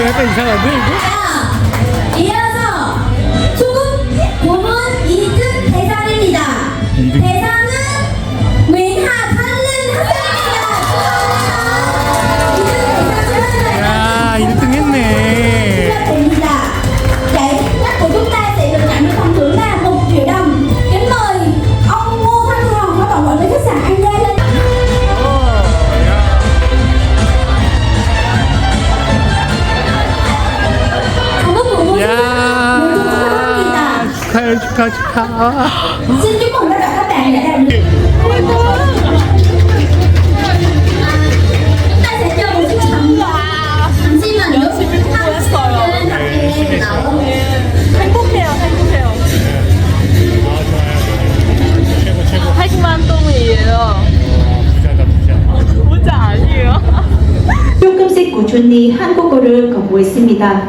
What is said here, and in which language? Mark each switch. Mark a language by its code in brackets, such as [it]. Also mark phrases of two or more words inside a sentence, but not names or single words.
[ko] 이상한데 이거? 이어서 소금 부문 2등 대상입니다. 대상은 윈하 한른 학생입니다. 야 1등 했네. 됩니다. [vi] Giải nhất của chúng ta sẽ được nhận được phần thưởng là 1 triệu đồng. Kính mời ông Ngô Thanh Hồng, phó tổng quản lý khách sạn An Gia lên. Cảm ơn bộ môn [ko] 야 축하해 축하. [vi] Xin chúc mừng tất cả các bạn đã đạt được. Chúng ta sẽ chơi một chút 잠시만요. [ko] 행복해요, 행복해요. 8만 동이에요. 부자 아니에요. 조금씩 꾸준히 한국어를 공부했습니다.